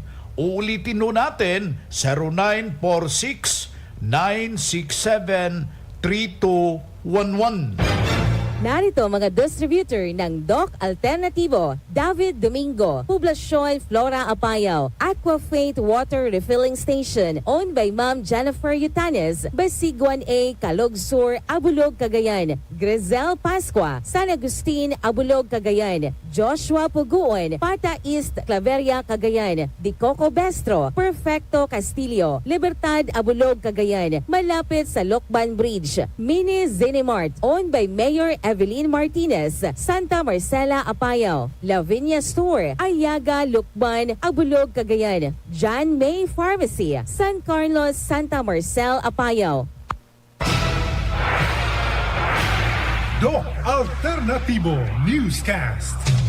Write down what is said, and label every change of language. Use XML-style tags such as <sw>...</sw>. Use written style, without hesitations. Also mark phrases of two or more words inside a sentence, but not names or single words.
<tl>Uulitin ho natin 0946-967-3211. Narito mga distributor ng Doc Alternativo, David Domingo, Poblacion Flora Apayao, Aquafate Water Refilling Station,</tl> <en>owned by</en> <tl>Ma'am Jennifer Yutanes, Basiguan A, Calog Sur, Abulog, Cagayan, Grizel Pascua, San Agustin, Abulog, Cagayan, Joshua Puguon, Pata East, Claveria, Cagayan, Di Coco Bestro, Perfecto Castillo, Libertad, Abulog, Cagayan, malapit sa Lokban Bridge, Mini Zinimart,</tl> <en>owned by Mayor Evelyn Martinez,</en> <tl>Santa Marcela Apayao, Lavinia Store, Ayaga, Lukban, Abulog, Cagayan, John May Pharmacy, San Carlos, Santa Marcel Apayao. Doc Alternativo Newscast.</tl>